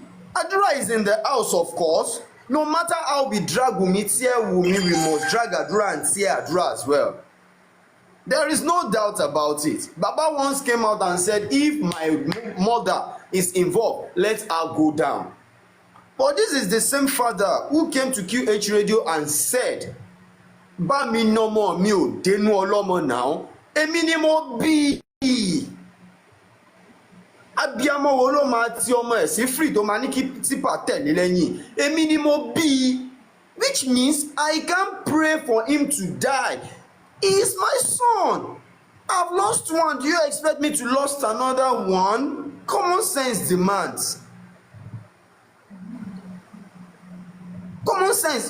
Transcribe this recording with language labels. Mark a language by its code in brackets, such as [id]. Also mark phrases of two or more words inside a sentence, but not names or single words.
[en] Adura is in the house, of course. No matter how we drag Wumi, tear Wumi, we must drag Adura and tear Adura as well. There is no doubt about it. Baba once came out and said, if my mother is involved, let her go down. But this is the same father who came to QH Radio and said, [yo] Ba mi no more mi o denu olomo now, emi ni mo bi. Abiyamo wo lo ma ti ọmọ ẹ̀ sí free [en] tó máa [yo] ní kí tipa tẹ̀lé lẹ́yìn. Èmi ni mo bí. [en] Which means I can't pray for him to die. He is my son. I've lost one. Do you expect me to lose another one? Common sense demands. Common sense.